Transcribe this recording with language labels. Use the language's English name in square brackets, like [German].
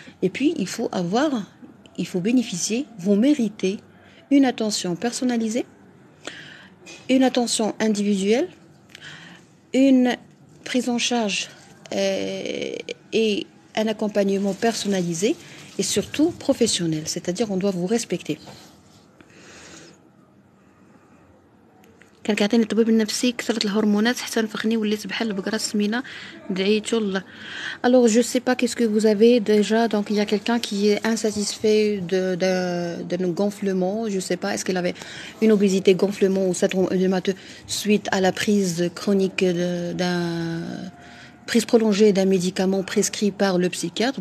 [French] Et puis, il faut bénéficier, vous méritez une attention personnalisée, une attention individuelle, une prise en charge et un accompagnement personnalisé et surtout professionnel. C'est-à-dire on doit vous respecter. [Arabic] كان كيعطيني الطبيب النفسي كثرة الهرمونات حتى نفخني وليت بحال البقرة السمينة دعيتو الله. [French] Alors je sais pas qu'est-ce que vous avez déjà, donc il y a quelqu'un qui est insatisfait d'un gonflement, je sais pas, est-ce qu'il avait une obésité, gonflement ou syndrome œdémateux suite à la prise chronique d'un prise prolongée d'un médicament prescrit par le psychiatre.